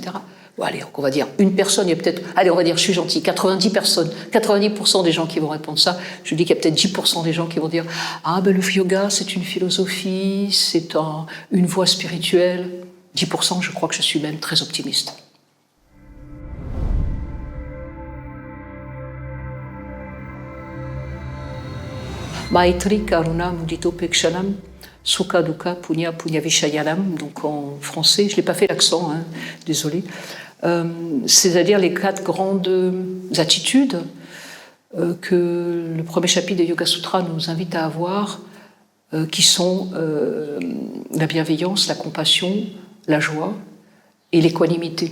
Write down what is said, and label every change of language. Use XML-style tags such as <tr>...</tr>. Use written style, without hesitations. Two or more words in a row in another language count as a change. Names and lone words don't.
<fr>Bon, allez, on va dire une personne, il y a peut-être, allez, on va dire, je suis gentil, 90 personnes, 90% des gens qui vont répondre ça. Je dis qu'il y a peut-être 10% des gens qui vont dire le yoga, c'est une philosophie, c'est une voie spirituelle. 10%, je crois que je suis même très optimiste.</fr> <sa>मैत्री करुणा मुदितो पेक्षाणां सुख दुःख पुण्य पुण्य विषयाणाम्,</sa> <fr>donc en français, je n'ai pas fait l'accent, désolé. C'est-à-dire les 4 grandes attitudes que le premier chapitre des Yoga Sutras nous invite à avoir, qui sont la bienveillance, la compassion, la joie et l'équanimité.</fr>